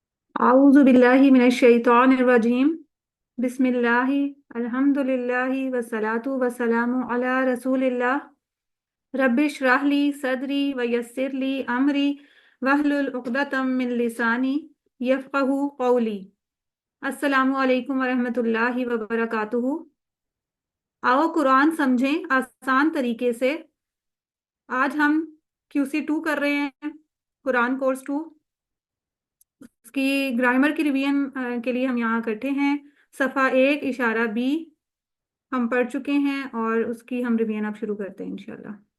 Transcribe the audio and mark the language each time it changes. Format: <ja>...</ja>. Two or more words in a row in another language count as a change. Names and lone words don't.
<ar>أعوذ بالله من الشيطان الرجيم بسم الله الحمد لله والصلاة والسلام على رسول الله. رب اشرح لي صدري ويسر لي أمري واحلل عقدة من لساني يفقهوا قولي. السلام عليكم ورحمة الله وبركاته.</ar> <hi>आओ कुरान समझें आसान तरीके से। आज हम QC 2 कर रहे हैं, कुरान कोर्स 2। उसकी ग्रामर की रिवीजन के लिए हम यहाँ इकट्ठे हैं। सफ़ा 1 इशारा बी हम पढ़ चुके हैं और उसकी हम रिवीजन अब शुरू करते हैं इंशाल्लाह।</hi>